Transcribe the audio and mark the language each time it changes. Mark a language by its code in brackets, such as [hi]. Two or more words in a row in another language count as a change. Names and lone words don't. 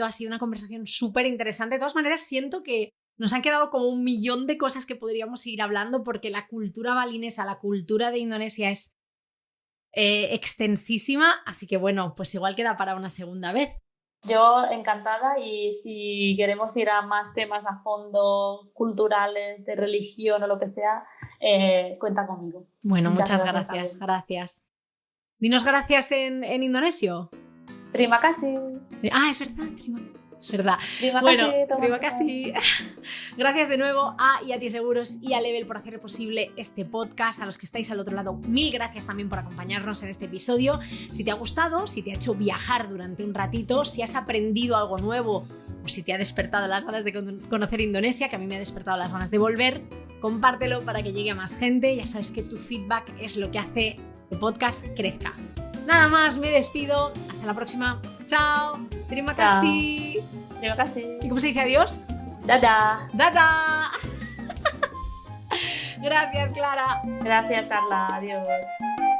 [es] Ha sido una conversación súper interesante. De todas maneras, siento que nos han quedado como 1.000.000 de cosas que podríamos seguir hablando porque la cultura balinesa, la cultura de Indonesia es extensísima, así que bueno, pues igual queda para una segunda vez. Yo encantada, y si queremos ir a más temas a fondo, culturales, de religión o lo que sea, cuenta conmigo. Bueno, muchas gracias. Dinos gracias en indonesio. [id] Terima kasih. [es] Ah, es verdad, es verdad. [id] Terima kasih. [es] Gracias de nuevo a Yati Seguros y a Level por hacer posible este podcast. A los que estáis al otro lado, 1000 gracias también por acompañarnos en este episodio. Si te ha gustado, si te ha hecho viajar durante un ratito, si has aprendido algo nuevo o si te ha despertado las ganas de conocer Indonesia, que a mí me ha despertado las ganas de volver, compártelo para que llegue a más gente. Ya sabes que tu feedback es lo que hace que el podcast crezca. Nada más, me despido. Hasta la próxima. Chao. [id] Terima kasih. Terima kasih. [es] ¿Y cómo se dice adiós? Dadah. Dadah. Gracias, Clara. Gracias, Carla. Adiós.